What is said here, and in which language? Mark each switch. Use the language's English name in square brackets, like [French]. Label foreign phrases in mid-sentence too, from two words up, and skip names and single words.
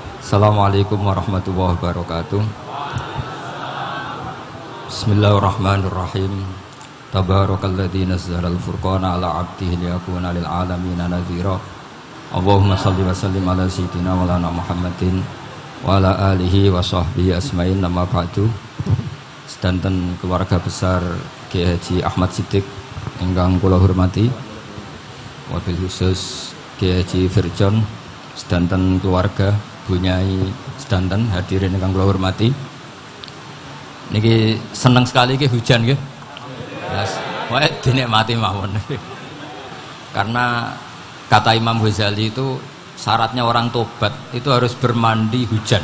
[Arabic] السلام عليكم ورحمة الله وبركاته. بسم الله الرحمن الرحيم. تبارك الذي نزل الفرقان على عبده ليكون للعالمين نذيرا. اللهم صل وسلم على سيدنا مولانا محمد وعلى آله وصحبه أجمعين. أما بعد. [Javanese] Sedanten [Indonesian] keluarga besar [Javanese] Kiai Haji Ahmad Siddiq ingkang kula hormati, [Arabic] وبالخصوص [Javanese] Kiai Haji Firjon, sedanten keluarga Bunyai sedanten hadirin ingkang kula hormati. Niki seneng sekali iki hujan nggih. Yes. Wae dinikmati mawon. [Indonesian] Karena kata Imam Ghazali itu syaratnya orang tobat itu harus bermandi hujan.